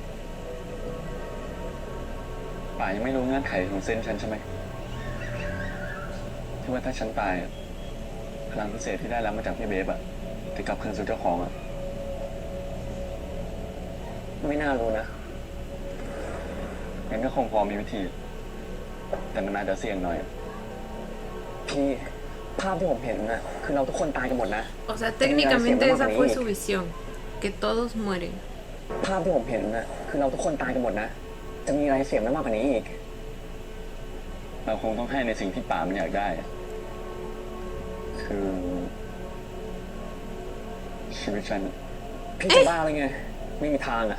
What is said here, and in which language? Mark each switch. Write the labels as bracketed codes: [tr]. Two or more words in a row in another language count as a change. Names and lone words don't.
[th] ป่ายังไม่รู้เงื่อนไขของเซนส์ฉันใช่ไหม ที่ว่าถ้าฉันตายอะพลังพิเศษที่ได้รับมาจากพี่เบฟอะจะกลับคืนสู่เจ้าของอะ ๆไม่น่ารู้นะ งั้นก็คงพอมีวิธี แต่มันอาจจะเสี่ยงหน่อย พี่ภาพที่ผมเห็นน่ะคือเราทุกคนตายกันหมดนะ [es] o sea, técnicamente esa fue su visión, que todos mueren. [th] ภาพที่ผมเห็นน่ะคือเราทุกคนตายกันหมดนะ จะมีอะไรเสี่ยงมากกว่านี้อีก เราคงต้องให้ในสิ่งที่ป่ามันอยากได้ คือชีวิตฉัน พี่จะบ้าเลยไง ไม่มีทางอ่ะ